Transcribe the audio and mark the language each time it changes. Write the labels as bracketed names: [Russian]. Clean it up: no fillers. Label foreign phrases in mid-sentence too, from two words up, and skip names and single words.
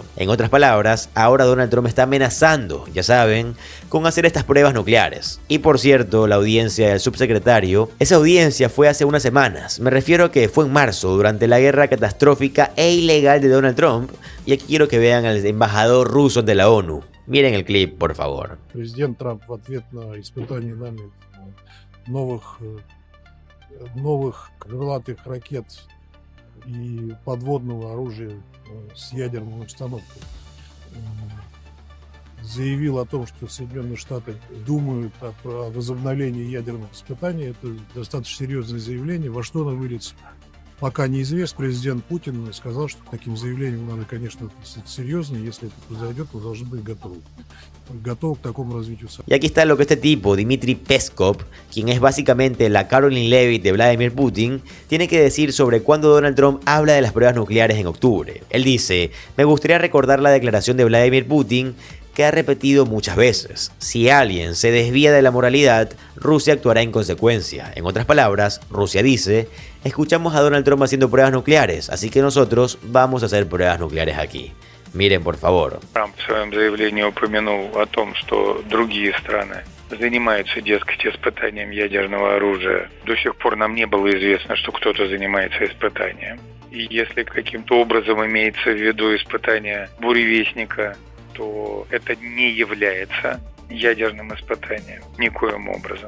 [Spanish] En otras palabras, ahora Donald Trump está amenazando, ya saben, con hacer estas pruebas nucleares. Y por cierto, la audiencia del subsecretario, esa audiencia fue hace unas semanas. Me refiero a que fue en marzo, durante la guerra catastrófica e ilegal de Donald Trump. Y aquí quiero que vean al embajador ruso ante la ONU. Miren el clip, por favor. [Russian] Президент Трамп в ответ на испытание нами новых крылатых ракет и подводного оружия с ядерной установкой заявил о том, что Соединенные Штаты думают о возобновлении ядерных испытаний. Это достаточно серьезное заявление. Во что оно выльется, пока неизвестно. Президент Путин сказал, что к таким заявлениям надо, конечно, относиться серьезно. Если это произойдет, мы должны быть готовы. Готовы к такому развитию событий. [Spanish] Y aquí está lo que este tipo, Dmitry Peskov, quien es básicamente la Caroline Levitt de Vladimir Putin, tiene que decir sobre cuando Donald Trump habla de las pruebas nucleares en octubre. Él dice: me gustaría recordar la declaración de Vladimir Putin que ha repetido muchas veces: si alguien se desvía de la moralidad, Rusia actuará en consecuencia. En otras palabras, Rusia dice: escuchamos a Donald Trump haciendo pruebas nucleares, así que nosotros vamos a hacer pruebas nucleares aquí. Miren, por favor. [Russian] Трамп в своем заявлении упомянул о том, что другие страны занимаются, дескать, испытанием ядерного оружия. До сих пор нам не было известно, что кто-то занимается испытанием. И если каким-то образом имеется в виду испытание буревестника, то это не является ядерным испытанием никоим образом.